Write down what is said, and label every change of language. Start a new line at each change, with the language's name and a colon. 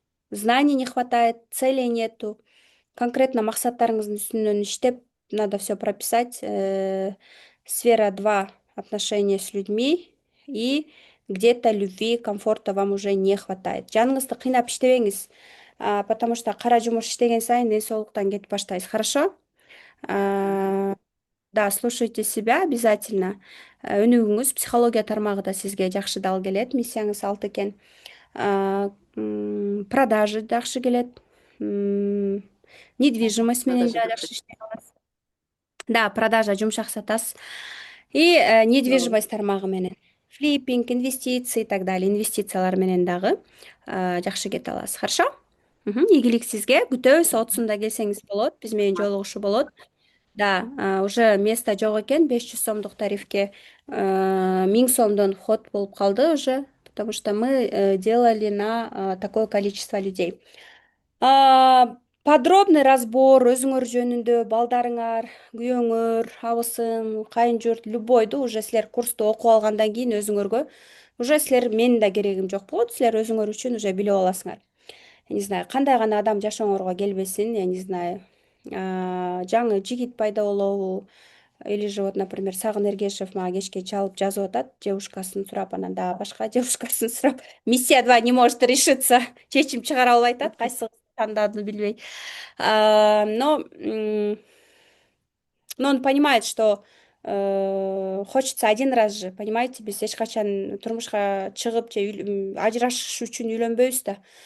Russian: Знаний не хватает, целей нету. Конкретно
Kyrgyz: максаттарыңыздын үстүнөн иштеп,
Russian: надо все прописать. Сфера 2 отношения с людьми и где-то любви, комфорта вам уже не хватает.
Kyrgyz: Жаныңызды кыйнап иштебеңиз,
Russian: потому что
Kyrgyz: кара жумуш иштеген сайын ден соолуктан кетип баштайсыз.
Russian: Хорошо? А, Да, слушайте себя обязательно.
Kyrgyz: Өнүгүңүз, психология тармагы да сизге жакшы дал келет, миссияңыз алты экен. Продажи жакшы келет. Недвижимость менен да жакшы иштей аласыз. Да, продажа, жумшак сатасыз. И недвижимость тармагы менен.
Russian: Флиппинг, инвестиции и так далее.
Kyrgyz: Инвестициялар менен дагы жакшы кете аласыз. Хорошо? Ийгилик сизге. Күтөбүз, отусунда келсеңиз болот. Биз менен жолугушуу болот.
Russian: Да, уже место
Kyrgyz: жок экен,
Russian: 500 сомдук тарифке 1000 сомдон вход
Kyrgyz: болуп калды
Russian: уже, потому что мы делали на такое количество людей. Подробный разбор
Kyrgyz: өзүңөр жөнүндө, балдарыңар, күйөөңөр, абысын, кайын-журт, любойду уже силер курсту окуп алгандан кийин өзүңөргө уже силер менин да керегим жок болот, силер өзүңөр үчүн уже билип аласыңар.
Russian: Я не знаю,
Kyrgyz: кандай гана адам жашооңорго келбесин,
Russian: я не знаю.
Kyrgyz: Жаңы жигит пайда болобу,
Russian: или же вот, например,
Kyrgyz: Сагын Эргешев мага кечке чалып жазып атат, девушкасын сурап, анан дагы башка девушкасын сурап. Миссия 2
Russian: не может решиться,
Kyrgyz: чечим чыгара албай атат, кайсысын тандадыны билбей.
Russian: Но он понимает, что хочется один раз же, понимаете,
Kyrgyz: биз эч качан турмушка чыгып же ажырашыш үчүн үйлөнбөйбүз да.